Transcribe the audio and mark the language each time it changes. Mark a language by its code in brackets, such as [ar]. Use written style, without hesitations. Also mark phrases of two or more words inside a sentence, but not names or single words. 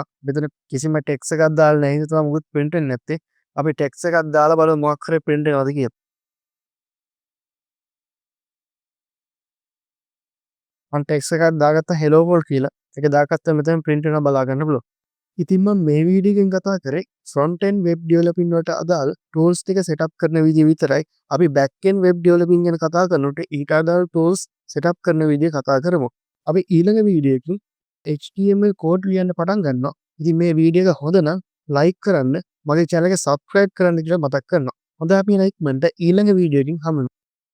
[si] මෙතන කිසිම text එකක් දාලා නැහැ. ඒක තමයි මොකුත් print වෙන්නේ නැත්තේ. අපි text එකක් දාලා බලමු මොකක් හරි print වෙනවද කියලා. මම text එකක් දාගත්ත [en] hello world [si] කියලා. ඒක දාගත්ත මෙතන print වෙනවා බලා ගන්න පුළුවන්. ඉතින් මම මේ වීඩියෝ එකෙන් කතා කරේ [en] front end web developing [si] වලට අදාළ tools ටික setup කරන විදිය විතරයි. අපි [en] back end web developing [si] ගැන කතා කරනකොට ඊට අදාළ [en] tools setup [si] කරන විදිය කතා කරමු. අපි ඊළඟ වීඩියෝ එකකින් [en] HTML code [si] ලියන්න පටන් ගන්නවා. ඉතින් මේ වීඩියෝ එක හොඳ නම් like කරන්න, මගේ channel එක subscribe කරන්න කියලා මතක් කරනවා. හොඳයි අපි ඉක්මනට ඊළඟ වීඩියෝ එකකින් හමු.